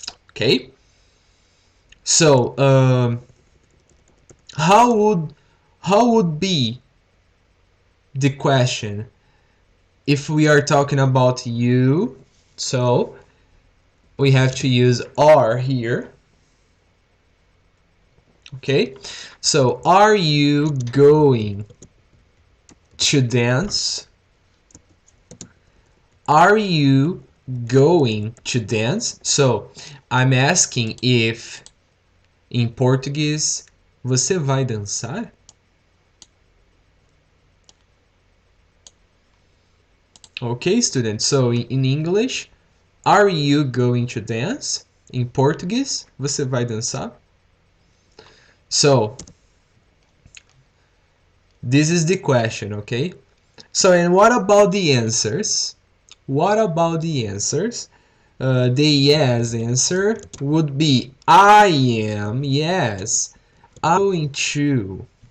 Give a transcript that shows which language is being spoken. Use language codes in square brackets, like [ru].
[en] Okay, so how would be the question if we are talking about you? So we have to use are here. Okay, so are you going to dance? Are you going to dance? So I'm asking if [pt] em português você vai dançar? [en] Okay, students. So in English, are you going to dance? [pt] Em português, você vai dançar? [en] So this is the question, okay? So, and what about the answers? What about the answers? The yes answer would be I am, yes, I'm going to.